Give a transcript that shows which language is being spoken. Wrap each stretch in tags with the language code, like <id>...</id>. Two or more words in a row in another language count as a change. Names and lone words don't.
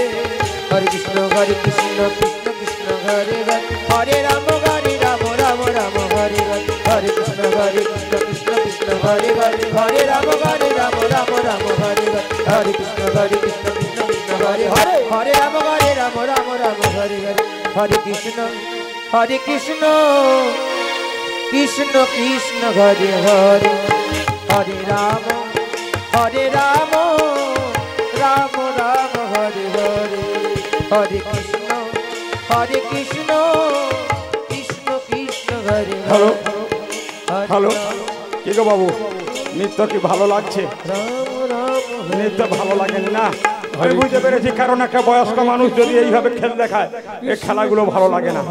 <sa>হরে কৃষ্ণ কৃষ্ণ কৃষ্ণ হরে হরে হরে রাম রাম রাম হরে হরে হরে কৃষ্ণ কৃষ্ণ কৃষ্ণ হরে হরে হরে রাম রাম রাম হরে হরে হরে কৃষ্ণ কৃষ্ণ কৃষ্ণ হরে হরে হরে রাম রাম রাম হরে হরে হরে কৃষ্ণ কৃষ্ণ কৃষ্ণ হরে হরে হরে রাম রাম রাম হরে হরে হরে কৃষ্ণ কৃষ্ণ কৃষ্ণ হরে</sa> <bn>হ্যালো</bn> <sa>হরে</sa> <bn>হ্যালো কি গো বাবু নৃত্য কি ভালো লাগছে?</bn> <sa>রাম রাম</sa> <bn>নৃত্য ভালো লাগেনি না? আমি বুঝতে পেরেছি, কারণ একটা বয়স্ক মানুষ যদি এইভাবে খেল দেখায় এই খেলাগুলো ভালো লাগে না।</bn>